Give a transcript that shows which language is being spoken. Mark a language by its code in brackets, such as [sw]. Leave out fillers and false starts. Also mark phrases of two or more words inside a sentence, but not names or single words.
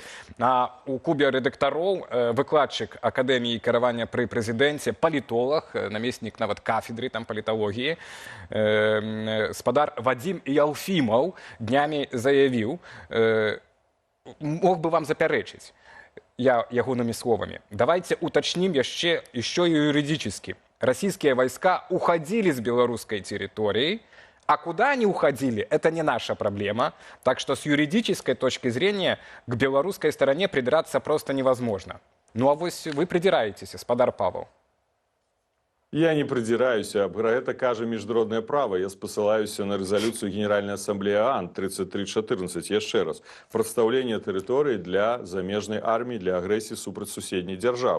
[be] У кубе рэдактароў выкладчык Акадэміі кіравання пры прэзідэнце, палітолог, намеснік нават кафедры там паліталогіі, спадар Вадзім Ялфімаў днямі заявіў, мог бы вам запярэчыць, я ягонымі словамі. [ru] Давайте уточним еще и юридически. Российские войска уходили с белорусской территории, а куда они уходили, это не наша проблема. Так что с юридической точки зрения к белорусской стороне придраться просто невозможно. Ну а вы придираетесь, спадар Павел. Я не придираюся, про это [be] кажа міжнароднае права. [ru] Я спасылаюся на резолюцию Генеральной Ассамблеи ООН 3314. [be] Яшчэ раз. Прадстаўленне тэрыторыі для замежнай арміі, для агрэсіі супраць суседняй дзяржавы.